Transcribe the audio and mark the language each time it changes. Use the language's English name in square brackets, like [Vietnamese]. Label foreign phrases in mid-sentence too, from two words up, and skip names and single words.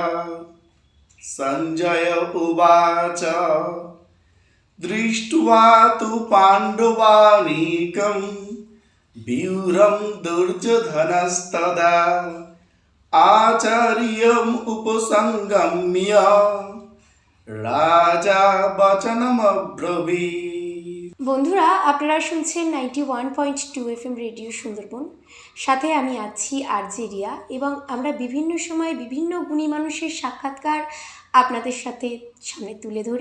[Sanskrit] सञ्जय उवाच दृष्ट्वा तु पाण्डवानीकं व्यूढं दुर्योधनस्तदा आचार्यम् उपसंगम्य রাজা বচনমব্রবীৎ। [Bangla] বন্ধুরা, আপনারা শুনছেন 91.2 FM রেডিও সুন্দরবন। সাথে আমি আছি আরজে রিয়া, এবং আমরা বিভিন্ন সময় বিভিন্ন গুণী মানুষের সাক্ষাৎকার আপনাদের সামনে তুলে ধরি।